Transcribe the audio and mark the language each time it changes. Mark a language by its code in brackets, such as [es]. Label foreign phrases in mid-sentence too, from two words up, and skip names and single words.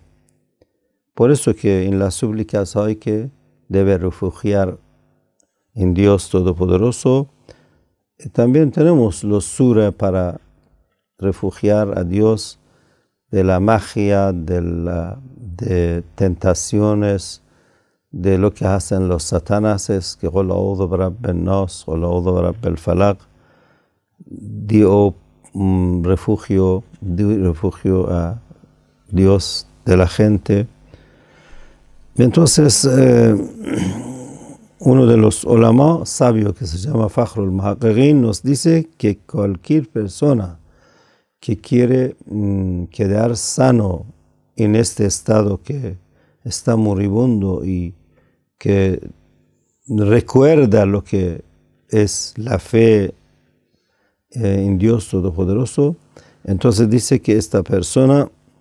[es] Por eso que en las súplicas hay que debe refugiar en Dios Todopoderoso. También tenemos los sura para refugiar a Dios de la magia, de tentaciones, de lo que hacen los satanáses, que [ar] قل أعوذ برب الناس قل أعوذ برب الفلق, [es] dio refugio a Dios de la gente. Entonces, uno de los ulama sabios que se llama Fakhrul Muhaqqiqin nos dice que cualquier persona que quiere quedar sano en este estado que está moribundo y que recuerda lo que es la fe en Dios Todopoderoso, entonces dice que esta persona